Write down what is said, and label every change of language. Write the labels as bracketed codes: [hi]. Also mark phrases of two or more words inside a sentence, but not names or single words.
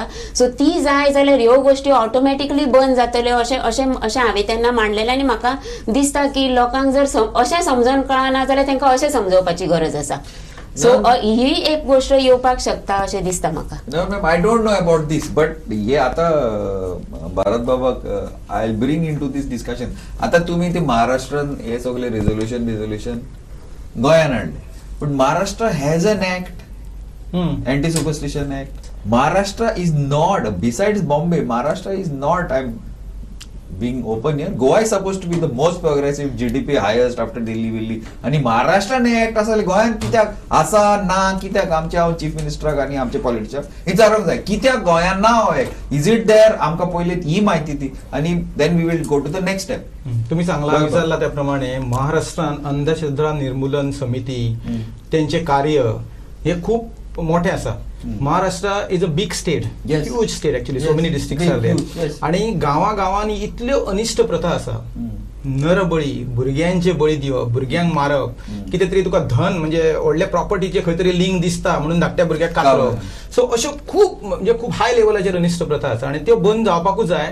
[kok] सो ती जाय जाल्यार ह्यो गोष्टी ऑटोमॅटिकली बंद जातल्यो अशें हांवें तेन्ना मांडलेलें. आनी म्हाका दिसता की लोकांक जर अशें समजून कळना जाल्यार तांकां अशें समजोवपाची गरज आसा. सो ही एक गोष्ट येवपाक शकता अशें दिसता म्हाका. [en] Ma'am I don't know about this but hey [kok] आता भारत बाबाक [en] I will bring into this discussion. [kok] आता तुम्ही ते महाराष्ट्रान हे सगळे रिझोल्युशन गोंयान हाडले [en] but Maharashtra has an act anti superstition act. Maharashtra is not besides Bombay Maharashtra is not I am being open here. Goa is supposed to be the most progressive, GDP highest after Delhi. [kok] आणि महाराष्ट्रान ऍक्ट आसा गोंयान कित्याक आसा ना कित्याक आमच्या चीफ मिनिस्टराक आनी आमच्या पॉलिटिशियन विचारूंक जाय कित्याक गोंयान ना हो ऍक्ट. [en] Is it there [kok] आमकां पयलीं ही म्हायती दी आणि [en] then we will go to the next step. [kok] तुम्ही विचारला त्याप्रमाणे महाराष्ट्रान अंधश्रद्धा निर्मूलन समिती त्यांचे कार्य हे खूप मोठे आसा. [en] Maharashtra is a big state, huge state actually, so many districts are there. [kok] आणि गावागावांनी इतल्यो अनिष्ट प्रथा आसा. नरबळी, भुरग्यांचे बळी दिवप, भुरग्यांक मारप, कितें तरी तुका धन म्हणजे व्हडल्या प्रॉपर्टीचे खंय तरी लिंक दिसता म्हणून धाकट्या भुरग्याक कातरप. सो अश्यो खूब म्हणजे खूब हाय लेवलाचेर अनिष्ट प्रथा आसा आणि त्यो बंद जावपाकूच जाय.